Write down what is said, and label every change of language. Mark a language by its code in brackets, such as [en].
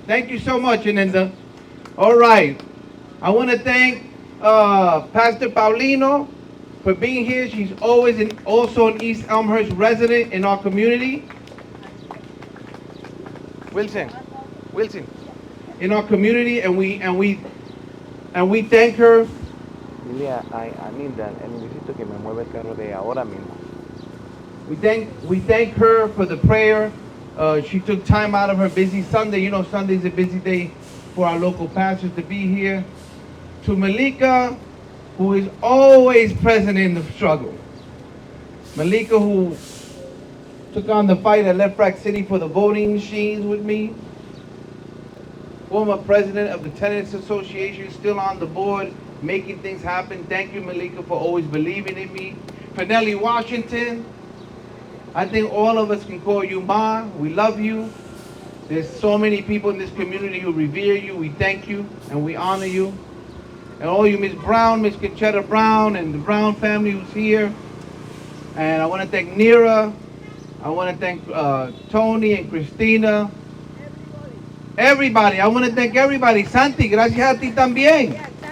[en] Thank you so much, Aninda. All right. I want to thank Pastor Paulino for being here. She's always also an East Elmhurst resident in our community. Wilson, in our community, and we thank her. [es] Dile a Linda, necesito que me mueva el carro de ahora mismo. [en] We thank her for the prayer. She took time out of her busy Sunday. You know, Sunday's a busy day for our local pastors to be here. To Malika, who is always present in the struggle. Malika, who took on the fight at Left Rack City for the voting machines with me. Former president of the Tenants Association, still on the board, making things happen. Thank you, Malika, for always believing in me. For Nellie Washington, I think all of us can call you Ma. We love you. There's so many people in this community who revere you. We thank you and we honor you. And all you, Miss Brown, Miss Conchetta Brown, and the Brown family who's here. And I want to thank Nira. I want to thank Tony and Christina. Everybody. I want to thank everybody. [es] Santi, gracias a ti también.